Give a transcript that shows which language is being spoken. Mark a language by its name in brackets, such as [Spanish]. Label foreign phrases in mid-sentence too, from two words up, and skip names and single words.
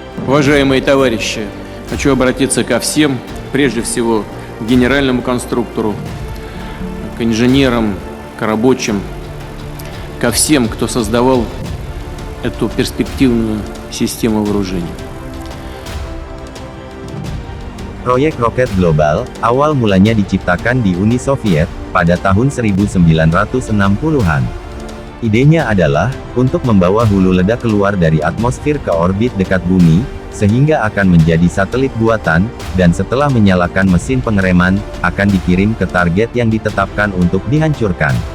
[Russian] Уважаемые товарищи, хочу обратиться ко всем, прежде всего к генеральному конструктору, к инженерам, к рабочим, ко всем, кто создавал эту перспективную систему вооружений. [Indonesian] Proyek roket global, awal mulanya diciptakan di Uni Soviet, pada tahun 1960-an. Idenya adalah, untuk membawa hulu ledak keluar dari atmosfer ke orbit dekat bumi, sehingga akan menjadi satelit buatan, dan setelah menyalakan mesin pengereman, akan dikirim ke target yang ditetapkan untuk dihancurkan.